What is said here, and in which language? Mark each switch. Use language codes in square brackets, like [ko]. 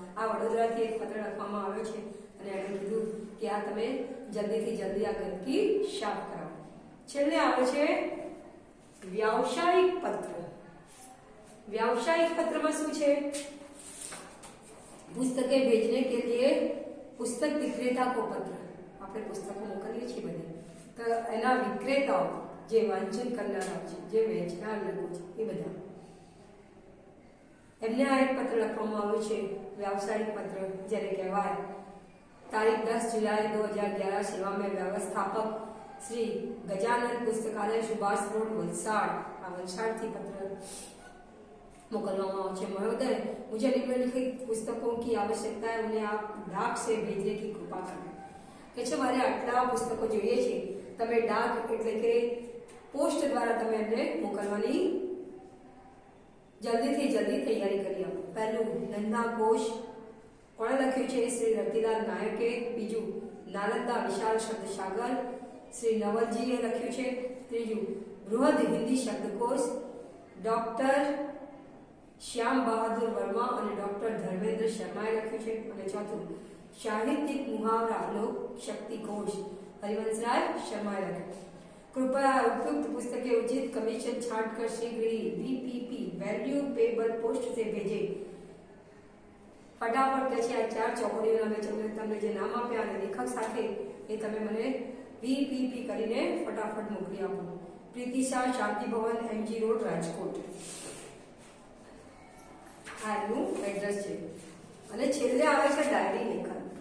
[gu] આ વડોદરાથી એક પત્ર લખવામાં આવ્યો છે અને એણે કીધું કે આ તમે જલ્દીથી જલ્દી આ ગંદકી સાફ કરાવો। છેલ્લે આવે છે व्यावसायिक पत्र। [hi] व्यावसायिक पत्र में [gu] શું છે? [hi] पुस्तकें भेजने के लिए पुस्तक विक्रेता को पत्र। [gu] આપણે પુસ્તકો મોકલીએ છીએ બધે, તો એના વિક્રેતાઓ જે વાંચન કરનારા છે, જે વેચનાર લોકો છે, એ બધા એમને આ એક પત્ર લખવામાં આવ્યો છે, व्यावसायिक पत्र જેને કહેવાય। [hi] तारीख 10 जुलाई 2011 सेवा में व्यवस्थापक श्री गजानन पुस्तकालय सुभाष रोड वलसाड़। [gu] आ वलसाड़ थी पत्र मोकलवामा आव्यो छे। [hi] महोदय, मुझे निम्नलिखित पुस्तकों की आवश्यकता है, उन्हें आप डाक से भेजने की कृपा करें। [gu] કે છે મારે આટલા પુસ્તકો જોઈએ છે, તમે ડાક એટલે કે પોસ્ટ દ્વારા તમે એમને મોકલવાની જલ્દીથી જલ્દી તૈયારી કરી આપો। પહેલું નંદા કોશ કોણે લખ્યું છે? શ્રી રતિલાલ નાયકે। બીજું નાલંદા વિશાળ શબ્દ સાગર શ્રી નવલજીએ લખ્યું છે। ત્રીજું બૃહદ हिंदी शब्दकोश ડોક્ટર શ્યામ બહાદુર વર્મા અને ડોક્ટર ધર્મેન્દ્ર શર્માએ લખ્યું છે। અને ચોથું साहित्यिक मुहावरा लोक शक्ति कोश हरिवंशराय शर्मा लखे। [hi] कृपया उपयुक्त पुस्तकें उचित कमीशन छांटकर शीघ्र ही बीपीपी वैल्यूएबल पोस्ट से भेजे। [gu] फटाफट કહે છે આ ચાર ચોપડીઓના મેં તમને જે નામ આપ્યા અને લેખક સાથે એ તમે મને બીપીપી કરીને ફટાફટ મોકલી આપો। પ્રીતિશા, શાંતિ ભવન, એમજી રોડ, રાજકોટ। આ એનું એડ્રેસ છે। અને છેલ્લે આવે છે ડાયરી લેખન।